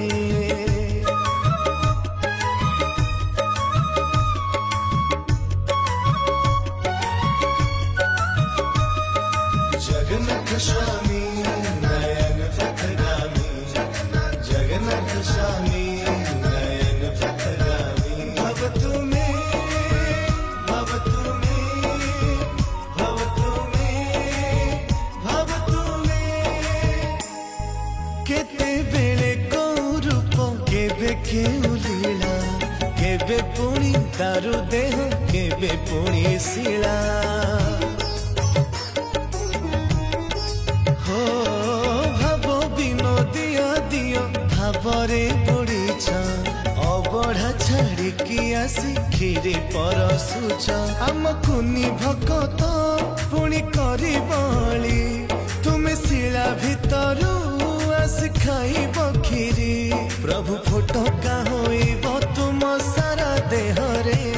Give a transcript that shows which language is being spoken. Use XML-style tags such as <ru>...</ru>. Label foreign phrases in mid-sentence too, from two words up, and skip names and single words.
<sa>जगन्नाथ स्वामी नयन पथगामी जगन्नाथ स्वामी नयन पथगामी भव तुमे भव तुमे भव तुमे भव तुमे</sa> <or>କେତେ ବେଳେ କୋ ରୂପ କେବେ କେଉଁ ଲୀଳା କେବେ ପୁଣି ଦାରୁ ଦେହ କେବେ ପୁଣି ଶିଳା ହୋ ଭାବ ବିନୋଦିଆ ଦିଅ ଭାବରେ ପଡ଼ିଛ ଅବଢ଼ା ଛାଡ଼ିକି ଆସି ଖିରି ପରଶୁଛ ଆମ କୁନି ଭକତ ପୁଣି କରି ବଳି ତୁମେ ଶିଳା ଭିତରୁ ଆସି ଖାଇବ ଖିରି ପ୍ରଭୁ ଫୋଟକା ହୋଇବ ତୁମ ସାରା ଦେହରେ</or>